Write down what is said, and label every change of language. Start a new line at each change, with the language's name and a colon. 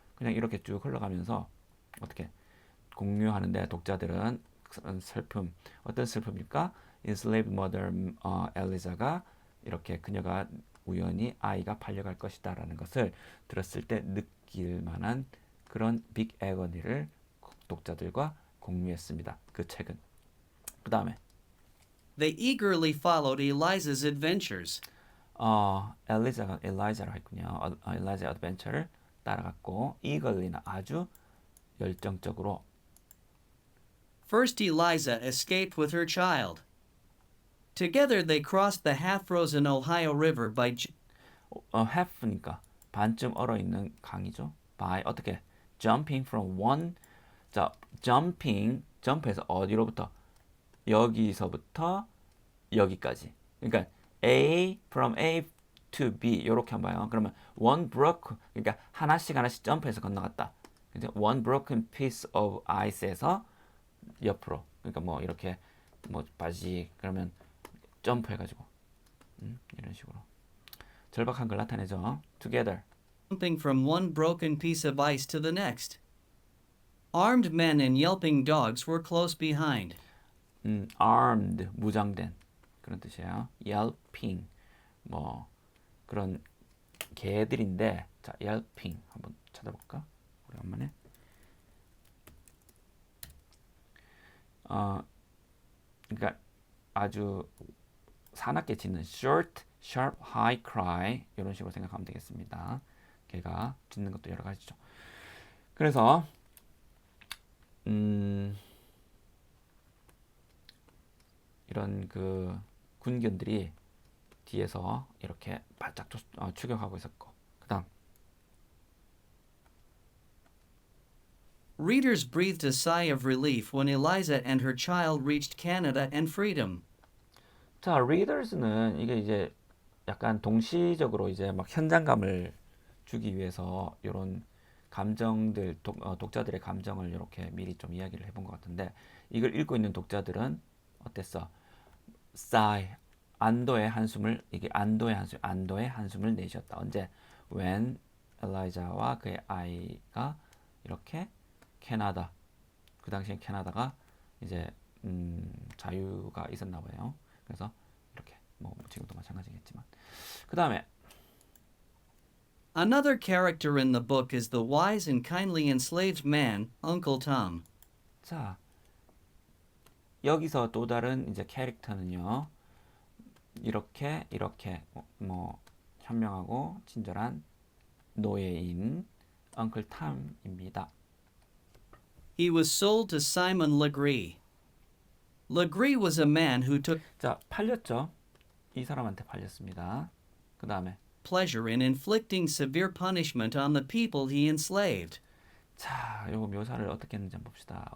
Korean: 그냥 이렇게 쭉 흘러가면서 어떻게 공유하는데 독자들은 슬픔 어떤 슬픔일까?
English: enslaved mother
Korean: 엘리자가 이렇게 그녀가 우연히 아이가 팔려갈 것이다라는 것을 들었을 때 느낄 만한 그런 빅 애거니를 독자들과 공유했습니다. 그 책은. 그 다음에
English: They eagerly followed Eliza's adventures.
Korean: 엘리자가 엘라이자로 했군요. 엘라이자 어드벤처를 따라갔고 eagerly는 아주 열정적으로
English: First, Eliza escaped with her child. Together, they crossed the half-frozen Ohio River by
Korean: half니까 반쯤 얼어 있는 강이죠. by 어떻게
English: jumping from one
Korean: 자 jump해서 어디로부터 여기서부터 여기까지. 그러니까
English: from A to B
Korean: 이렇게 한번 봐요. 그러면
English: one broke
Korean: 그러니까 하나씩 점프해서 건너갔다.
English: one broken piece of ice
Korean: 에서 옆으로 그러니까 뭐 이렇게 뭐 바지 그러면 점프해가지고 이런 식으로 절박한 걸 나타내죠.
English: Together. jumping from one broken piece of ice to the next. Armed men and yelping dogs were close behind.
Korean: Armed 무장된 그런 뜻이에요. Yelping 뭐 그런 개들인데 자 yelping 한번 찾아볼까? 오랜만에. 그러니까 아주 사납게 짖는
English: short, sharp, high cry
Korean: 이런 식으로 생각하면 되겠습니다. 걔가 짖는 것도 여러 가지죠. 그래서 이런 그 군견들이 뒤에서 이렇게 바짝 추격하고 있었고 그다음
English: Readers breathed a sigh of relief when Eliza and her child reached Canada and freedom.
Korean: 자, readers는 이게 이제 약간 동시적으로 이제 막 현장감을 주기 위해서 이런 감정들 독자들의 감정을 이렇게 미리 좀 이야기를 해본 것 같은데 이걸 읽고 있는 독자들은 어땠어? sigh 안도의 한숨을 이게 안도의 한숨을 내쉬었다. 언제? when 엘라이자와 그의 아이가 이렇게 캐나다 그 당시에 캐나다가 이제 자유가 있었나 봐요. 그래서 이렇게 뭐 지금도 마찬가지겠지만 그 다음에
English: Another character in the book is the wise and kindly enslaved man, Uncle Tom.
Korean: 자 여기서 또 다른 이제 캐릭터는요 이렇게 뭐 현명하고 친절한 노예인 Uncle Tom입니다.
English: He was sold to Simon Legree. Legree was a man who took
Korean: 자 팔렸죠. 이 사람한테 팔렸습니다. 그 다음에
English: pleasure in inflicting severe punishment on the people he enslaved.
Korean: 자, 요거 묘사를 어떻게 했는지 한번 봅시다.